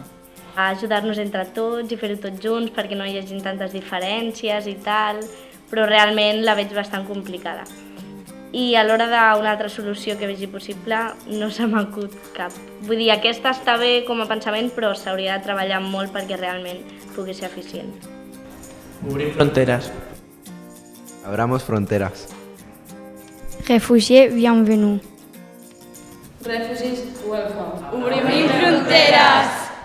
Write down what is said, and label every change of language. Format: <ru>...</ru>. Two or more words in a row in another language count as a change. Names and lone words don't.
<ca>Ajudar-nos entre tots i fer-ho tots junts perquè no hi hagi tantes diferències i tal, però realment la veig bastant complicada. I a l'hora d'una altra solució que vegi possible no se m'acut cap. Vull dir, aquesta està bé com a pensament, però s'hauria de treballar molt perquè realment pugui ser eficient. Obrir fronteres.</ca> <es>Abramos fronteras.</es> <fr>Réfugiés, bienvenue.</fr> <en>Refugees welcome.</en> <ca>Obrim fronteres!</ca>